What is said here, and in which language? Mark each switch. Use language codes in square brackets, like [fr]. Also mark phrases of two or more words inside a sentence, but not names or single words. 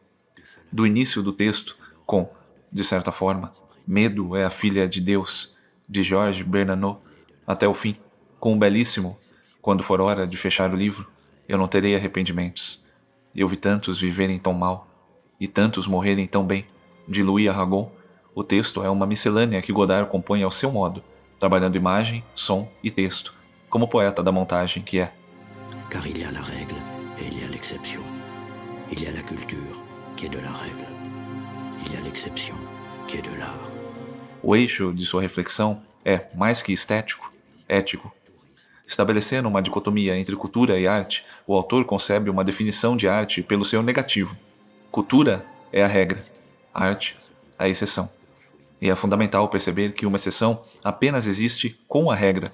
[pt] Do início do texto, com, de certa forma, Medo é a filha de Deus, de Georges Bernanos, até o fim, com um belíssimo, quando for hora de fechar o livro, eu não terei arrependimentos. Eu vi tantos viverem tão mal, e tantos morrerem tão bem, de Louis Aragon. O texto é uma miscelânea que Godard compõe ao seu modo, trabalhando imagem, som e texto, como poeta da montagem que é. [fr] Car il y a la règle et il y a l'exception. Il y a la culture qui est de la règle. Il y a l'exception qui est de l'art. [pt] O eixo de sua reflexão é, mais que estético, ético. Estabelecendo uma dicotomia entre cultura e arte, o autor concebe uma definição de arte pelo seu negativo. Cultura é a regra, arte, a exceção. E é fundamental perceber que uma exceção apenas existe com a regra.